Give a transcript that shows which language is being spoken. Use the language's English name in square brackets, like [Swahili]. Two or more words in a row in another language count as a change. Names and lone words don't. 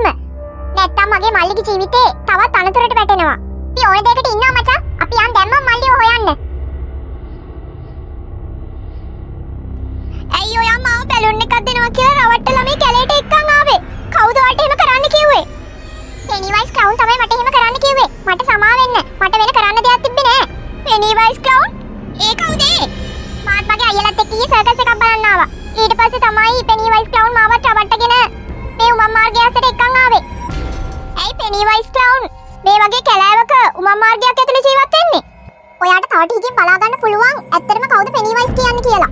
[Sinhala] නැත්තම් මගේ මල්ලිගේ ජීවිතේ තවත් අනතුරට වැටෙනවා. අපි ඕන දෙයකට ඉන්නවා මචං. අපි යන් දැම්මම මල්ලිව හොයන්න. ඇයි ඔයා මාව බැලුන් එකක් දෙනවා කියලා රවට්ටලා මේ කැලේට එක්කන් ආවේ? කවුද ඔයාලට එහෙම කරන්න කිව්වේ? Pennywise clown තමයි මට එහෙම කරන්න කිව්වේ. මට සමා වෙන්න. මට වෙන කරන්න දෙයක් තිබ්බේ නෑ. Pennywise clown? ඒ කවුද? මාත් මගේ අයියලත් එක්ක ගියේ සර්කස් එකක් බලන්න ආවා. ඊට පස්සේ තමයි Pennywise clown මාව රවට්ටගෙන මේ උමම් මාර්ගයට එක්කන් ආවේ. ඇයි Pennywise clown මේ වගේ කැලෑවක උමම් මාර්ගයක් ඇතුලේ ජීවත් වෙන්නේ? ඔයාට තව ටිකකින් බලා ගන්න පුළුවන් ඇත්තටම කවුද Pennywise කියන්නේ කියලා.